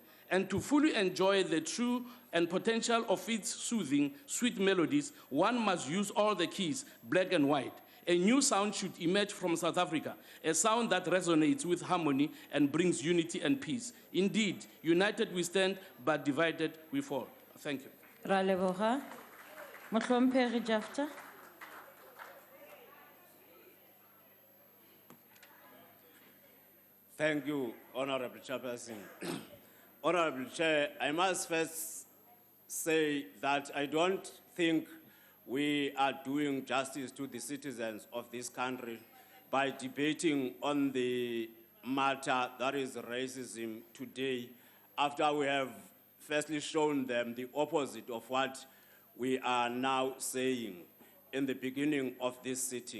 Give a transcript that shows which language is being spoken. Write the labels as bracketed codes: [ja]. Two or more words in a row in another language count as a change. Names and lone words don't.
[en] And to fully enjoy the true and potential of its soothing, sweet melodies, one must use all the keys, black and white. A new sound should emerge from South Africa, a sound that resonates with harmony and brings unity and peace. Indeed, united we stand, but divided we fall. Thank you. [tn] Ra leboga. Motlhomphegi Jafta. [en] Thank you, Honorable Chairperson. Honorable Chair, I must first say that I don't think we are doing justice to the citizens of this country by debating on the matter that is racism today, after we have firstly shown them the opposite of what we are now saying in the beginning of this sitting.